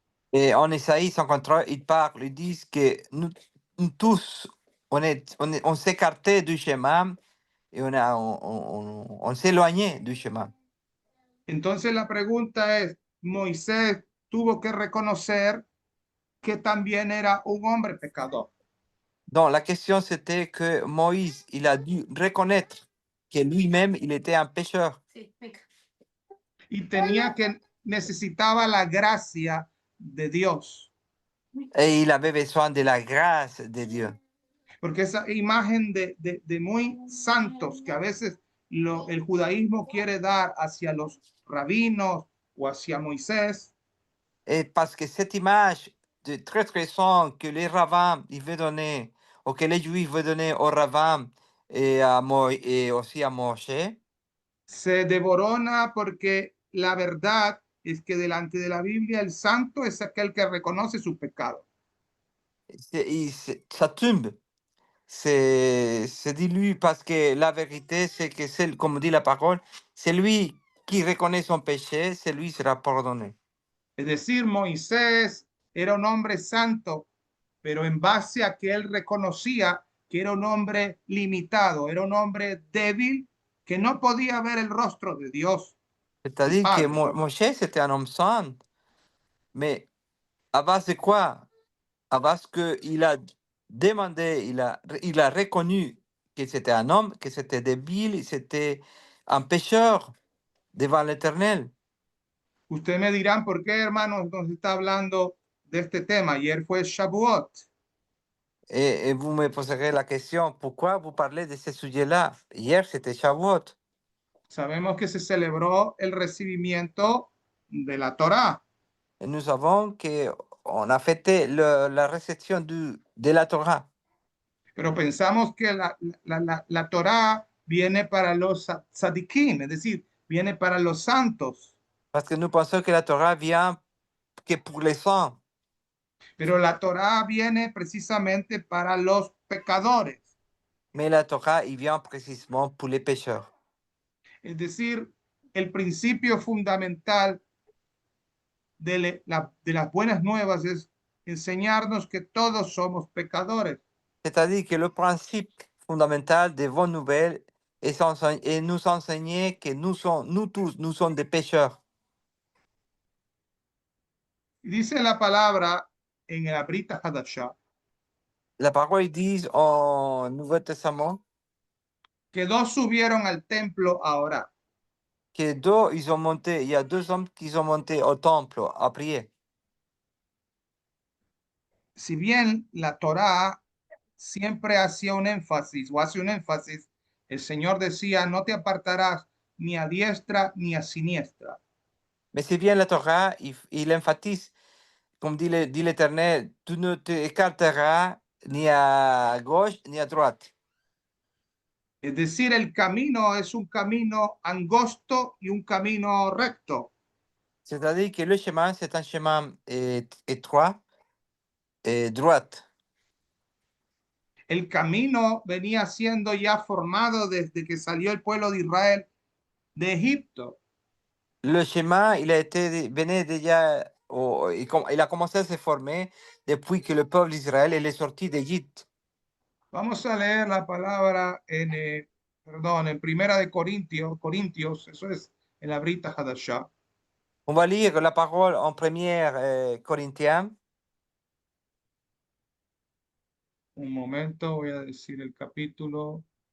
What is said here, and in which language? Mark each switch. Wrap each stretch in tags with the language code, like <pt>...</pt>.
<fr>Et en Isaïe 53, ils disent que nous tous, on s'écartait du chemin et on s'éloignait du chemin.</fr> <es>Entonces la pregunta es, Moisés tuvo que reconocer que también era un hombre pecador</es> <fr>Donc la question c'était que Moïse, il a dû reconnaître que lui-même, il était un pécheur</fr> <es>y necesitaba la gracia de Dios,</es> <fr>et il avait besoin de la grâce de Dieu.</fr> <es>porque esa imagen de muy santos que a veces el judaísmo quiere dar hacia los rabinos o hacia Moisés,</es> <fr>Et parce que cette image de très très saint que les rabbins ils veulent donner, ou que les juifs veulent donner aux rabbins et aussi à Moshe,</fr> <es>se devorona porque la verdad es que delante de la Biblia el santo es aquel que reconoce su pecado.</es> <fr>ça tombe, c'est dilue parce que la vérité, c'est que, comme dit la parole, c'est lui qui reconnaît son péché, c'est lui sera pardonné.</fr> <es>Es decir, Moisés era un hombre santo, pero en base a que él reconocía que era un hombre limitado, era un hombre débil, que no podía ver el rostro de Dios, el</es> <fr>C'est-à-dire que</fr> <es>Padre.</es> <fr>Moshe, c'était un homme saint, mais à base de quoi? À base qu'il a demandé, il a reconnu que c'était un homme, que c'était débile, c'était un pécheur devant l'Éternel.</fr> <es>Ustedes me dirán, ¿por qué, hermanos, nos está hablando de este tema? Ayer fue Shavuot.</es> <fr>Et vous me poserez la question, pourquoi vous parlez de ce sujet-là? Hier, c'était Shavuot.</fr> <es>Sabemos que se celebró el recibimiento de la Torá,</es> <fr>Et nous savons qu'on a fêté la réception de la Torah.</fr> <es>pero pensamos que la Torá viene para los tzadikim, es decir, viene para los santos.</es> <fr>Parce que nous pensons que la Torah vient que pour les saints.</fr> <es>Pero la Torá viene precisamente para los pecadores.</es> <fr>Mais la Torah, il vient précisément pour les pécheurs.</fr> <es>Es decir, el principio fundamental de las buenas nuevas es enseñarnos que todos somos pecadores.</es> <fr>C'est-à-dire que le principe fondamental des bonnes nouvelles est nous enseigner que nous tous, nous sommes des pécheurs.</fr> <es>Y dice la palabra en la Brita Hadashah</es> <fr>La parole dit en Nouveau Testament</fr> <es>que dos subieron al templo a orar.</es> <fr>que il y a deux hommes qui sont montés au temple à prier.</fr> <es>Si bien la Torá siempre hacía un énfasis o hace un énfasis, el Señor decía, no te apartarás ni a diestra ni a siniestra.</es> <fr>Mais c'est bien la Torah, il emphatise, comme dit l'Éternel, tu ne t'écarteras ni à gauche ni à droite.</fr> <es>Es decir, el camino es un camino angosto y un camino recto.</es> <fr>C'est-à-dire que le chemin, c'est un chemin étroit et droite.</fr> <es>El camino venía siendo ya formado desde que salió el pueblo de Israel de Egipto.</es> <fr>Le chemin, venait déjà, il a commencé à se former depuis que le peuple d'Israël est sorti d'Égypte.</fr> <es>Vamos a leer la palabra en Primera de Corintios, eso es en la Brita Hadashah.</es> <fr>On va lire la parole en 1 Corinthiens,</fr> <es>Un momento, voy a decir el capítulo.</es>